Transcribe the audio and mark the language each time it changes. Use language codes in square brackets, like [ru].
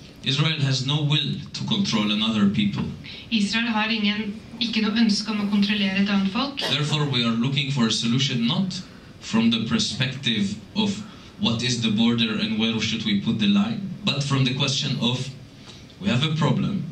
[en] Israel has no will to control another people. [no] Israel har ikke noe ønske om å kontrollere et annet folk. [en] Therefore, we are looking for a solution not from the perspective of what is the border and where should we put the line, but from the question of, we have a problem.